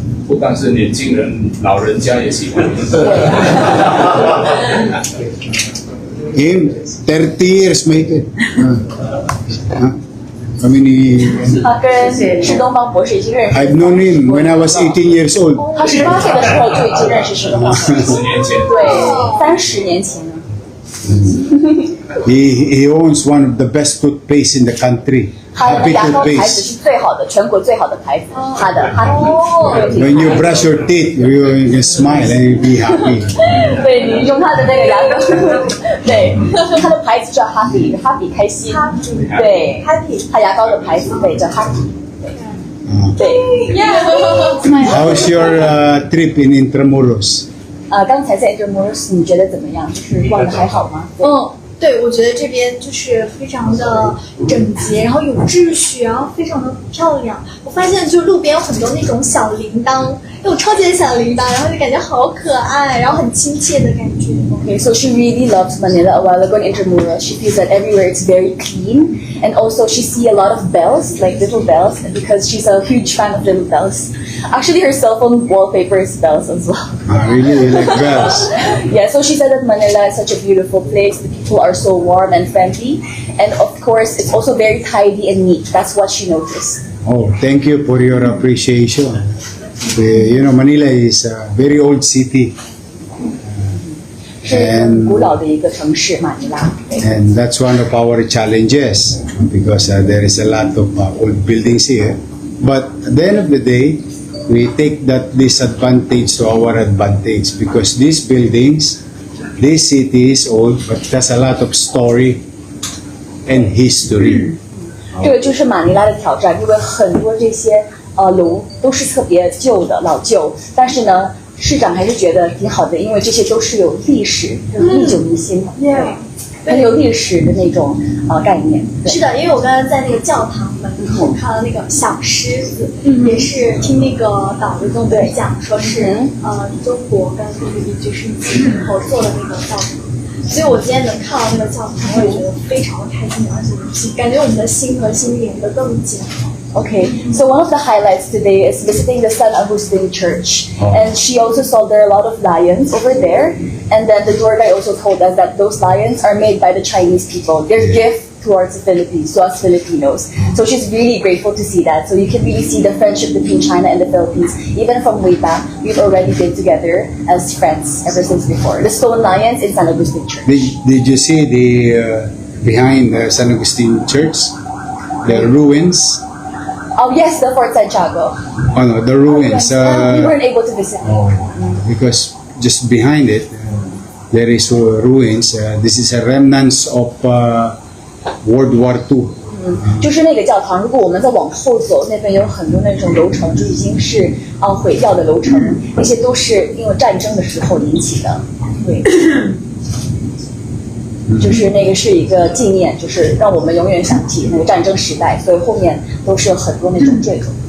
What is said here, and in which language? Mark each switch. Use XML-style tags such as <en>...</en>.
<zh>不但是年轻人，老人家也喜欢你。</zh> <en>Him, 30 years maybe. I mean,</en> <zh>他跟施东方博士已经认识。</zh> <en>I've known him when I was 18 years old.</en> <zh>他18岁的时候就已经认识施东方博士。 10年前，对，30年前呢。</zh> <en>He owns one of the best toothpaste in the country.</en> <zh>他的</zh> <en>Happy</en> <zh>牙膏牌子</zh> <en>toothpaste.</en> <zh>是最好的，全国最好的牌子。他的 Happy。</zh> <en>When you brush your teeth, you can smile and you be happy.</en> <zh>对，你用他的那个牙膏，对，他的牌子叫 Happy 开心，对 Happy， 他牙膏的牌子对叫 Happy， 对。</zh> <en>How's your trip in Intramuros?</en> <zh>刚才在 Intramuros 你觉得怎么样？就是逛的还好吗？对，我觉得这边就是非常的整洁，然后有秩序，然后非常的漂亮。我发现就路边有很多那种小铃铛，那种超级的小铃铛，然后就感觉好可爱，然后很亲切的感觉。</zh> <en>Okay, so she really loves Manila. A while ago in Intramuros, she feels that everywhere it's very clean, and also she see a lot of bells, like little bells, because she's a huge fan of little bells. Actually, her cell phone wallpaper is bells as well. Really, you like bells? Yeah, so she said that Manila is such a beautiful place. The people are so warm and friendly, and of course, it's also very tidy and neat. That's what she noticed. Oh, thank you for your appreciation. Manila is a very old city.</en> <zh>是很古老的一个城市，马尼拉。对</zh> <en>And that's one of our challenges because there is a lot of old buildings here. But at the end of the day, we take that disadvantage to our advantage because these buildings, this city is old, but there's a lot of story and history.</en> <zh>这个就是马尼拉的挑战，因为很多这些楼都是特别旧的老旧，但是呢，市长还是觉得挺好的，因为这些都是有历史，历久弥新的，对，很有历史的那种概念。对是的，因为我刚刚在那个教堂门口看到那个小狮子，也是听那个导游跟我们讲，说是中国跟菲律宾就是一起合作的那个教堂。所以我今天能看到那个教堂，我也觉得非常的开心，而且感觉我们的心和心连得更紧。</zh> <en>Okay, so one of the highlights today is visiting the San Agustin Church. And she also saw there are a lot of lions over there. And then the tour guide also told us that those lions are made by the Chinese people. Their gift towards the Philippines, to us Filipinos. So she's really grateful to see that. So you can really see the friendship between China and the Philippines. Even from way back, we've already been together as friends ever since before. The stone lions in San Agustin Church. Did you see the behind the San Agustin Church? The ruins? Oh yes, the Fort Santiago. Oh no, the ruins. We weren't able to visit. Because just behind it, there is ruins. This is a remnants of World War II.</en> <zh>就是那个教堂，如果我们再往后走，那边有很多那种楼层，就已经是毁掉的楼层，那些都是因为战争的时候引起的。对，就是那个是一个纪念，就是让我们永远想起那个战争时代，所以后面都是有很多那种坠楼。</zh>